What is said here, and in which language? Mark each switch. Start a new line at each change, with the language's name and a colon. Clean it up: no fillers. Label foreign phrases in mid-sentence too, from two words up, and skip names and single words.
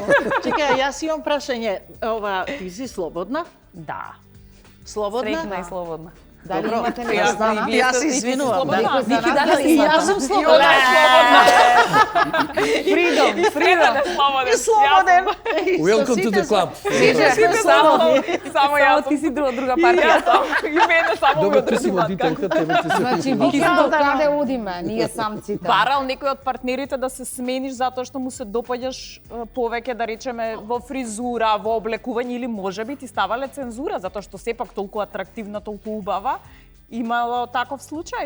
Macedonian: Чекај, јас имам прашање. Ова, ти си слободна? Да, Слободна? среќна и слободна. Дали Добро. имате Ја нешто знам, на? вие Јас сте- се и ти си извинувам, слободна. Некој за Вики, нас дали дали си И имате? јас сум И слободна. она е слободна. Фридом, Фридом е слободен. И слободен.
English: Welcome to the club.
Macedonian: Сите само Само јас. ти си друга И партија. јас само. И мене само Добро, го ти си држуваат. водителка, тебе ти се... Значи, викенд каде одиме, ние самците? Барал некој од партнерите да се смениш затоа што му се допаѓаш повеќе, да речеме, во фризура, во облекување или можеби ти ставале цензура, затоа што сепак толку атрактивна, толку убава, имало таков случај?